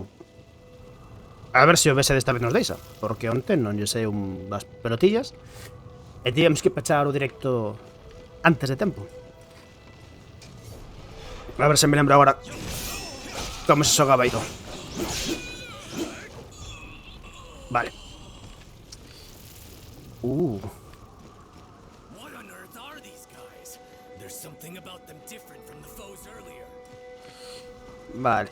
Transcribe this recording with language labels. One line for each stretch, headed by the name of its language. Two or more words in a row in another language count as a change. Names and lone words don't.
Galician: A ver se o OBS desta vez nos deixa, porque onte non lle sei unhas pelotillas e tivemos que pechar o directo antes de tempo. A ver se me lembro agora como se xogaba isto. Vale.
English: What on earth are these guys? There's something about them different from the foes earlier.
Galician: Vale.